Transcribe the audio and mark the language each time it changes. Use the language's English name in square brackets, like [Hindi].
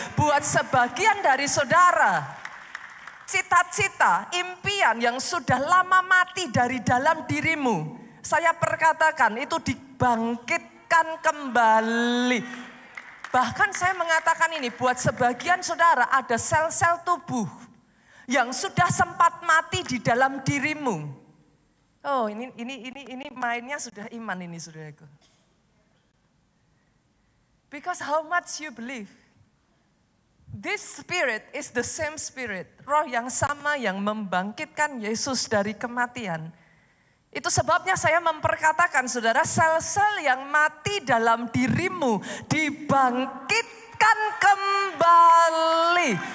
[Indonesian] Buat sebagian dari saudara, cita-cita, impian yang sudah lama mati dari dalam dirimu, saya perkatakan itu dibangkitkan kembali. Bahkan saya mengatakan ini buat sebagian saudara ada sel-sel tubuh yang sudah sempat mati di dalam dirimu. Oh, ini mainnya sudah iman ini saudaraku. [English] Because how much you believe. This spirit is the same spirit. [Indonesian] Roh yang sama yang membangkitkan Yesus dari kematian. Itu sebabnya saya memperkatakan saudara, sel-sel yang mati dalam dirimu dibangkitkan kembali.